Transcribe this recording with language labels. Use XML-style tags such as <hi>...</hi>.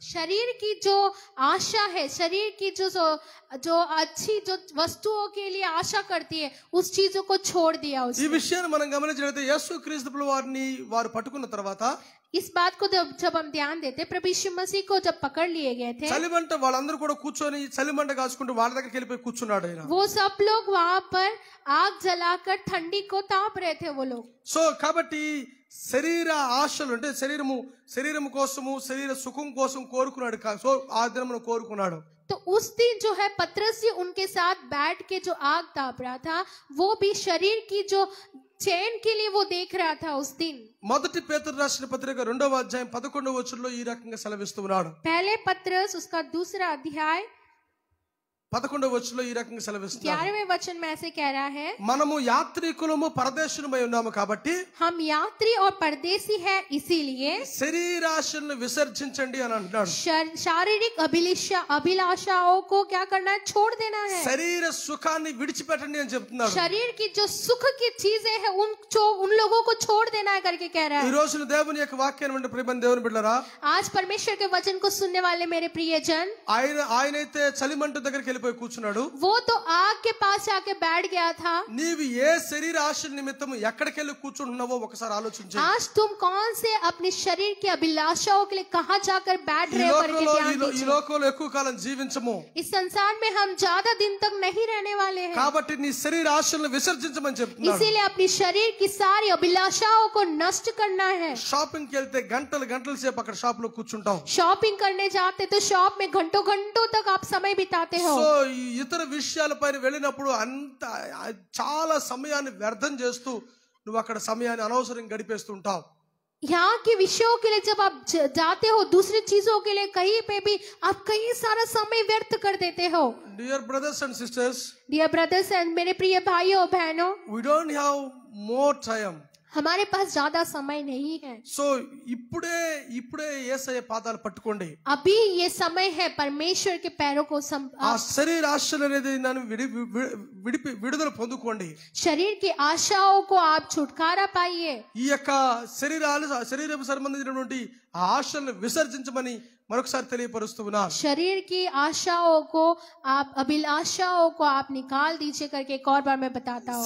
<hi>शरीर की जो आशा है, शरीर की जो अच्छी जो वस्तुओं के लिए आशा करती है उस चीजों को छोड़ दिया</hi> <te>ఈ</te> <hi>उसने.</hi> <te>విషయాన్ని మనం గమనించినట్లయితే యేసుక్రీస్తు వారిని వారు పట్టుకున్న తర్వాత</te> <hi>इस बात को जब हम ध्यान देते, प्रभु यीशु मसीह को जब पकड़ लिए गए थे</hi> <te>చలిమంట వాళ్ళందరూ కూడా కూర్చొని చలిమంట కాచుకుంటూ వాళ్ళ దగ్గరికి వెళ్ళిపోయి కూర్చున్నాడు ఆయన.</te> <hi>वो सब लोग वहां पर आग जलाकर ठंडी को ताप रहे थे वो लोग.</hi> <te>సో కాబట్టి శరీర ఆశలు అంటే శరీరము కోసము శరీర సుఖం కోసం కోరుకున్నాడు. సో ఆ దినమును కోరుకున్నాడు.</te> <hi>तो उस दिन जो है पतरस जी उनके साथ बैठ के जो आग ताप रहा था वो भी शरीर की जो चैन के लिए वो देख रहा था उस दिन.</hi> <te>మొదటి పేతురు రాసిన పత్రిక 2వ అధ్యాయం 11వ వచనంలో ఈ రకంగా సెలవిస్తున్నాడు.</te> <hi>पहले पतरस उसका दूसरा अध्याय</hi> <te>11వ వచనంలో ఈ రకంగా సెలవిస్తున్నారు.</te> <hi>11वें वचन में ऐसे कह रहा है,</hi> <te>మనము యాత్రికులము పరదేశులమై ఉన్నాము కాబట్టి</te> <hi>हम यात्री और परदेसी है, इसीलिए</hi> <te>శరీరాశలను విసర్జించండి అని అంటున్నాడు.</te> <hi>शारीरिक अभिलाषाओं को क्या करना है, छोड़ देना है.</hi> <te>శరీర సుఖాన్ని విడిచిపెట్టండి అని చెప్తున్నాడు.</te> <hi>शरीर की जो सुख की चीजें हैं उन लोगों को छोड़ देना है करके कह रहा</hi> <te>ఈ</te> <hi>है.</hi> <te>రోజున దేవుని యొక్క వాక్యాన్ని వింటే ప్రియమైన దేవుని బిడ్డలారా,</te> <hi>आज परमेश्वर के वचन को सुनने वाले मेरे प्रियजन,</hi> <te>ఆయనైతే చలిమంట దగ్గరికి వెళ్ళిపోయి కూర్చున్నాడు.</te> <hi>वो तो आग के पास जाके बैठ गया था.</hi> <te>నీవు ఏ శరీర ఆశ నిమిత్తం ఎక్కడికి వెళ్ళి కూర్చుంటున్నావో ఒకసారి ఆలోచించు.</te> <hi>आज तुम कौन से अपने शरीर की अभिलाषाओं के लिए कहाँ जाकर बैठ रहे हो करके ध्यान</hi> <te>ఈ</te> <hi>दीजिए.</hi> <te>లోకంలో ఎక్కువ కాలం జీవించము.</te> <hi>इस संसार में हम ज्यादा दिन तक नहीं रहने वाले हैं,</hi> <te>కాబట్టి నీ శరీర ఆశలను విసర్జించమని చెప్తున్నాడు.</te> <hi>इसीलिए अपनी शरीर की सारी अभिलाषाओं को नष्ट करना है.</hi> <te>షాపింగ్కి వెళ్తే గంటల గంటల సేపు అక్కడ షాప్ లో కూర్చుంటాం.</te> <hi>शॉपिंग करने जाते तो शॉप में घंटों घंटों तक आप समय बिताते हो.</hi> <te>సో ఈ ఇతర విషయాలపైన వెళ్ళినప్పుడు అంత చాలా సమయాన్ని వ్యర్థం చేస్తూ నువ్వు అక్కడ సమయాన్ని అనవసరంగా గడిపేస్తుంటావు.</te> <hi>यहाँ के विषयों के लिए जब आप जाते हो, दूसरी चीजों के लिए कहीं पे भी आप कई सारा समय व्यर्थ कर देते हो.</hi> <en>dear brothers and sisters, dear brothers and</en> <hi>मेरे प्रिय भाइयों और बहनों,</hi> <en>we don't have more time.</en> <hi>हमारे पास ज्यादा समय नहीं है.</hi> <te>సో ఇప్పుడే యేసయ్య పాదాలు పట్టుకోండి.</te> <hi>अभी ये समय है परमेश्वर के पैरों को</hi> <te>ఆ శరీర ఆశలు అనేది నన్ను విడుదల పొందుకోండి.</te> <hi>शरीर की आशाओं को आप छुटकारा पाइए.</hi> <te>ఈ యొక్క శరీరం సంబంధించినటువంటి ఆ ఆశలను విసర్జించమని మరొకసారి తెలియపరుస్తున్నా.</te> <hi>शरीर की आशाओं को आप, अभिलाषाओं को आप निकाल दीजिए करके एक और बार मैं बताता हूँ.</hi>